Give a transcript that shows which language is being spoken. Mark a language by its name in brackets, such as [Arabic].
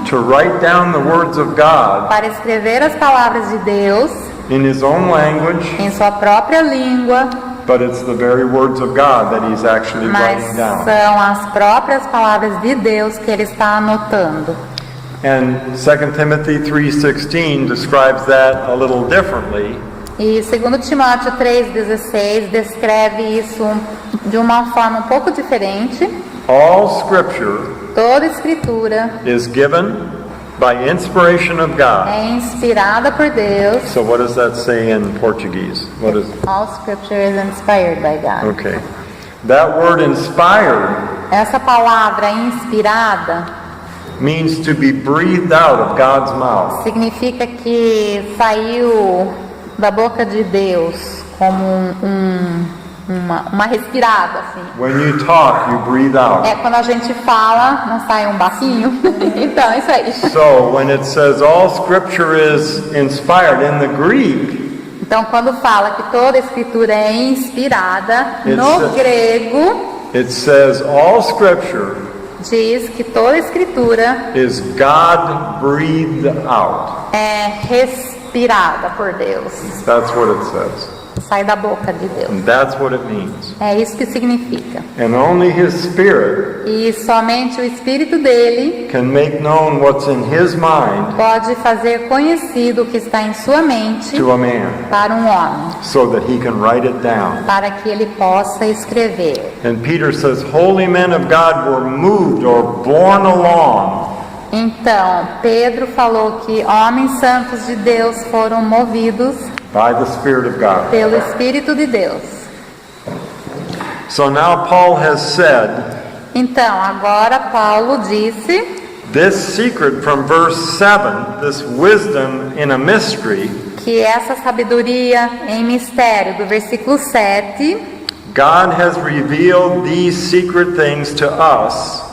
[English] to write down the words of God [Portuguese] para escrever as palavras de Deus [English] in his own language, [Portuguese] em sua própria língua, [English] but it's the very words of God that he's actually [Portuguese] mas [English] writing down. [Portuguese] são as próprias palavras de Deus que ele está anotando. [English] And 2 Timothy 3:16 describes that a little differently. [Portuguese] E 2 Timóteo 3,16 descreve isso de uma forma um pouco diferente. [English] All scripture [Portuguese] Toda escritura [English] is given by inspiration of God. [Portuguese] é inspirada por Deus. [English] So what does that say in Portuguese? What is All scripture is inspired by God. Okay. That word inspired [Portuguese] Essa palavra inspirada [English] means to be breathed out of God's mouth. [Portuguese] significa que saiu da boca de Deus como uma respirada, assim. [English] When you talk, you breathe out. [Portuguese] É quando a gente fala, não sai um bafinho. Então, é isso aí. [English] So when it says all scripture is inspired in the Greek, [Portuguese] Então, quando fala que toda escritura é inspirada, no [English] It's- [Portuguese] grego [English] it says all scripture [Portuguese] diz que toda escritura [English] is God breathed out. [Portuguese] é respirada por Deus. [English] That's what it says. [Portuguese] Sai da boca de Deus. [English] And that's what it means. [Portuguese] É isso que significa. [English] And only His Spirit [Portuguese] E somente o Espírito dele [English] can make known what's in His mind [Portuguese] pode fazer conhecido o que está em sua mente [English] to a man [Portuguese] para um homem, [English] so that he can write it down. [Portuguese] para que ele possa escrever. [English] And Peter says, holy men of God were moved or borne along [Portuguese] Então, Pedro falou que homens santos de Deus foram movidos [English] by the Spirit of God. [Portuguese] pelo Espírito de Deus. [English] So now Paul has said [Portuguese] Então, agora Paulo disse [English] this secret from verse 7, this wisdom in a mystery, [Portuguese] que essa sabedoria em mistério, do versículo 7, [English] God has revealed these secret things to us